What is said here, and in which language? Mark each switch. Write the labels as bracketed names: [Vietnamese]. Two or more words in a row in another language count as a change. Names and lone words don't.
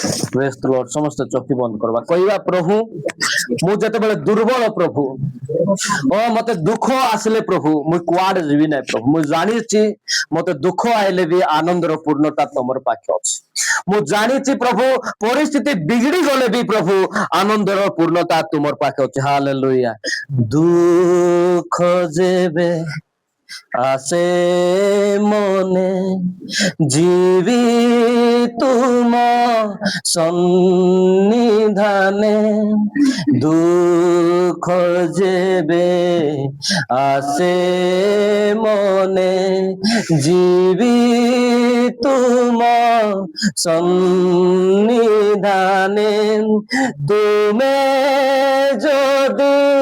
[Odia] ସମସ୍ତେ ଚକ୍ଷୁ ବନ୍ଦ କରିବା, କହିବା ପ୍ରଭୁ ମୁଁ ଯେତେବେଳେ ଦୁର୍ବଳ ପ୍ରଭୁ ମତେ ଦୁଃଖ ଆସିଲେ ପ୍ରଭୁ ମୁଁ କୁଆଡେ ଯିବି ନାହିଁ ପ୍ରଭୁ ମୁଁ ଜାଣିଛି ମତେ ଦୁଃଖ ଆଇଲେ ବି ଆନନ୍ଦର ପୂର୍ଣ୍ଣତା ତମର ପାଖେ ଅଛି ମୁଁ ଜାଣିଛି ପ୍ରଭୁ ପରିସ୍ଥିତି ବିଗିଡି ଗଲେ ବି ପ୍ରଭୁ ଆନନ୍ଦର ପୂର୍ଣ୍ଣତା ତୁମର ପାଖେ ଅଛି ହାଲେଲୁୟା ଦୁଃଖ ଯେବେ ଆସେ ମନେ ଜୀବି ତୁମ ସନ୍ନିଧାନେ ଦୁଃଖ ଯେବେ ଆସେ ମନେ ଜୀବି ତୁମ ସନ୍ନିଧାନେ ତୁମେ ଯଦି